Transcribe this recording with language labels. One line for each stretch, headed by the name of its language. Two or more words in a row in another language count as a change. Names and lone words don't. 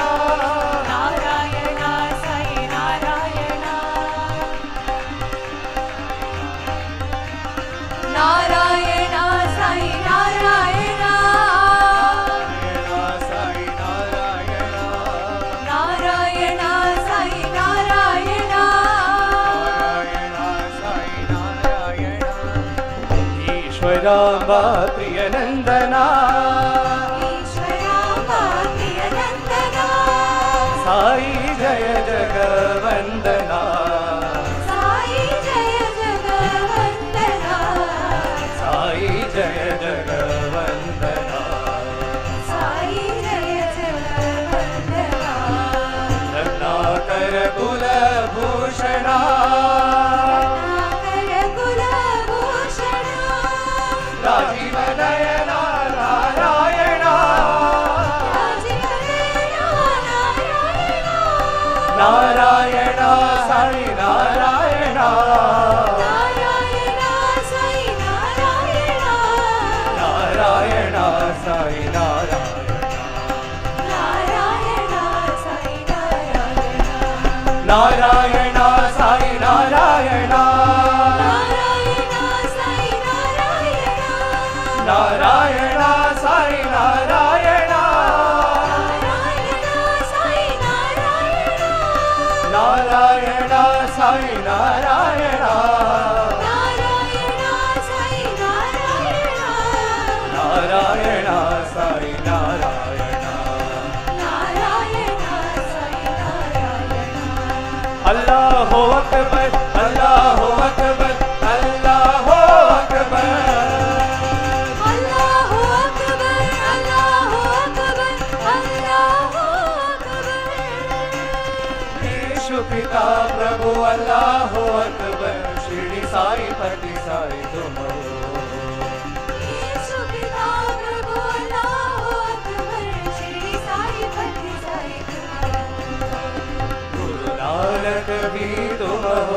Hindi: नारायणा साई नारायणा नारायणा साई नारायणा नारायणा साई नारायणा नारायणा साई नारायणा नारायणा साई नारायणा ईश्वरा प्रियनंदना ईश्वरांबा प्रियनंदना साई जय जगवंदना साई जय जगवंदना साई जय जगवंदना साई जय जगवंदना रत्नाकर कुलभूषणा नागर कुलभूषणा राजीव नयना नारायणा राजीवनयना नारायणा नारायणा साई नारायणा नारायणा साई नारायणा नारायणा साई नारायणा नारायणा साई नारायणा नारायणा साई नारायणा नारायणा साई नारायणा नारायणा साई नारायणा Narayana Sai Narayana Narayana Sai Narayana Narayana Sai Narayana Narayana Sai Narayana
Arabic: الله أكبر الله أكبر الله أكبر الله أكبر الله أكبر الله أكبر
Hindi: यीशु पिता प्रभु
Arabic: الله أكبر
Hindi: शिरडी साई पति साई तुम हो यीशु पिता प्रभु
Arabic: الله أكبر
Hindi: श्री साई पति साई गुरु नानक भी तुम हो